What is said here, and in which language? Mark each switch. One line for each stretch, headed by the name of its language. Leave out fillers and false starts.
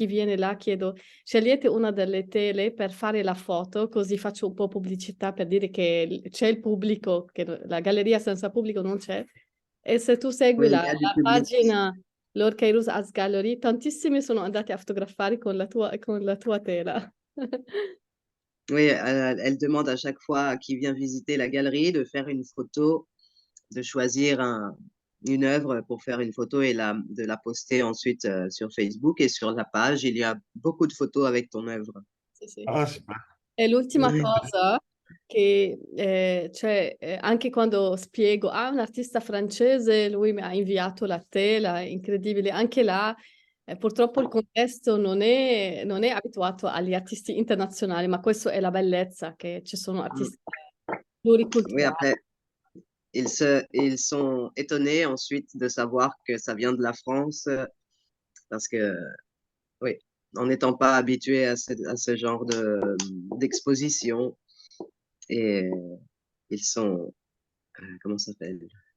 Italian: Chi viene là chiedo, scegliete una delle tele per fare la foto, così faccio un po' pubblicità per dire che c'è il pubblico, che la galleria senza pubblico non c'è. E se tu segui
French: Oui, il
Italian: la
French: y a du public.
Italian: pagina Lorcairus Art Gallery, tantissimi sono andati a fotografare con la tua tela.
French: Oui, elle demande à chaque fois qui vient visiter la galerie de faire une photo, de choisir une œuvre pour faire une photo et de la poster ensuite sur Facebook. Et sur la page, il y a beaucoup de photos avec ton œuvre.
Italian: Sì, sì.
French: Ah, super.
Italian: E l'ultima cosa che, cioè, anche quando spiego, un artista francese, lui mi ha inviato la tela, è incredibile, anche là, purtroppo il contesto non è abituato agli artisti internazionali, ma questa è la bellezza, che ci sono Mm. artisti
French: Oui,
Italian: pluriculturali.
French: après, ils sont étonnés ensuite de savoir que ça vient de la France, parce que, oui, en n'étant pas habitué à ce genre d'exposition, et ils sont, comment ça s'appelle?